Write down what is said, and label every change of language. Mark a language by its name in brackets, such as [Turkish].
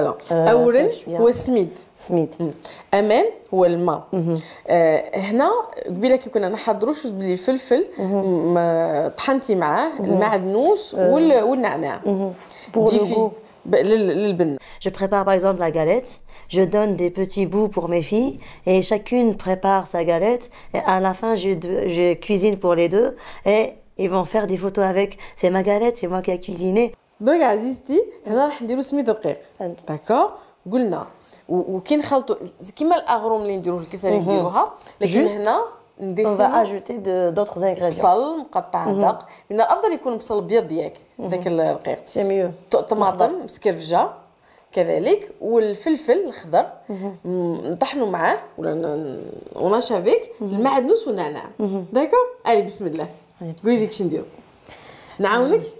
[Arabic] أورن هو السميد. أمان هو الماء. هنا قبيله كي كنا نحضروا شوز بلي الفلفل طحنتي معاه المعدنوس والنعناع تجي للبن. [French] Je prépare par exemple la galette, je donne des petits bouts pour mes filles et chacune prépare sa galette et à la fin je cuisine pour les deux et ils vont faire des photos avec. C'est ma galette, c'est moi qui ai cuisiné. [Arabic] دونك عزيزتي هنا راح نديرو سميد رقيق داكور قلنا وكي نخلطوا كيما الاغروم اللي نديروه الكسري نديروها لكن هنا [French] on va ajouter d'autres ingrédients. [Arabic] بصل مقطع دق من الافضل يكون بصل ابيض ياك داك الرقيق [French] سي ميو. [Arabic] طماطم مسكرفجه كذلك والفلفل الخضر نطحنوا معاه ولا ونشافيك المعدنوس والنعناع داكور علي بسم الله قولي لي كش نديرو نعاونك